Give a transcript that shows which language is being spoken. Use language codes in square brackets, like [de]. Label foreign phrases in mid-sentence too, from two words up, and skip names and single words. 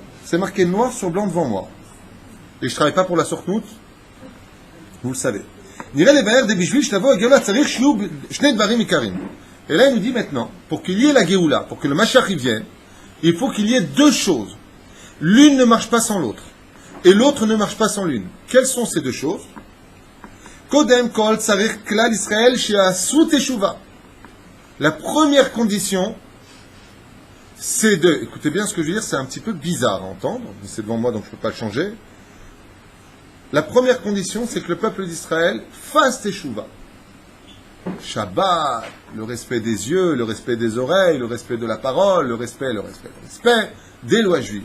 [fr] C'est marqué noir sur blanc devant moi. Et je ne travaille pas pour la Sortnout, vous le savez. Et là il nous dit maintenant, pour qu'il y ait la Géoula, pour que le Mashiach y vienne, il faut qu'il y ait deux choses. L'une ne marche pas sans l'autre. Et l'autre ne marche pas sans l'une. Quelles sont ces deux choses? [he] קודם כל צריך כלל ישראל שיעשו תשובה. [fr] La première condition, c'est de... Écoutez bien ce que je veux dire, c'est un petit peu bizarre à entendre, mais c'est devant moi donc je ne peux pas le changer. La première condition, c'est que le peuple d'Israël fasse teshuva. Shabbat, le respect des yeux, le respect des oreilles, le respect de la parole, le respect des lois juives.